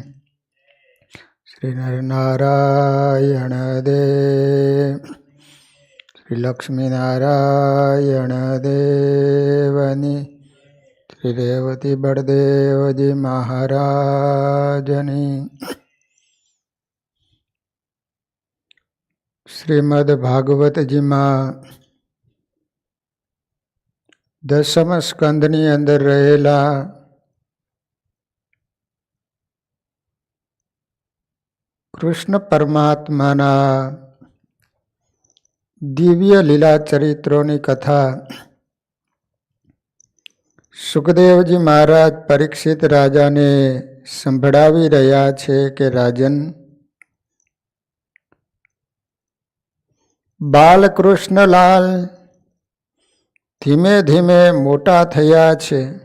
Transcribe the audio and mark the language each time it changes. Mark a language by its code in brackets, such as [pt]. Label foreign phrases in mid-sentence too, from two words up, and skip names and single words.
[gu] શ્રી નરનારાયણ દેવ શ્રી લક્ષ્મીનારાયણ દેવની શ્રી રેવતી બળદેવજી મહારાજની। [hi] श्रीमद् भागवत जी में [gu] 10મ સ્કંદની અંદર રહેલા કૃષ્ણ પરમાત્માના દિવ્ય લીલા ચરિત્રોની કથા સુખદેવજી મહારાજ પરીક્ષિત રાજાને સંભળાવી રહ્યા છે કે રાજન, બાલકૃષ્ણલાલ ધીમે ધીમે મોટા થયા છે.